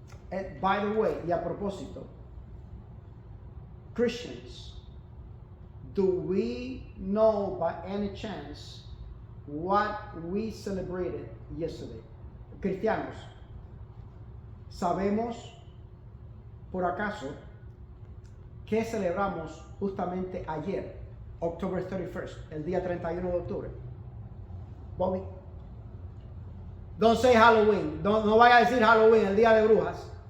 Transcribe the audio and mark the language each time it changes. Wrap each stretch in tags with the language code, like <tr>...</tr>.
<en>And by the way,</en> <es>y a propósito,</es> <en>Christians, do we know by any chance what we celebrated yesterday?</en> <es>Cristianos, ¿sabemos por acaso qué celebramos justamente ayer,</es> <en>October 31st,</en> <es>el día 31 de octubre?</es> <en>Bobby, don't say Halloween.</en> <es>No vaya a decir Halloween, el día de brujas.</es>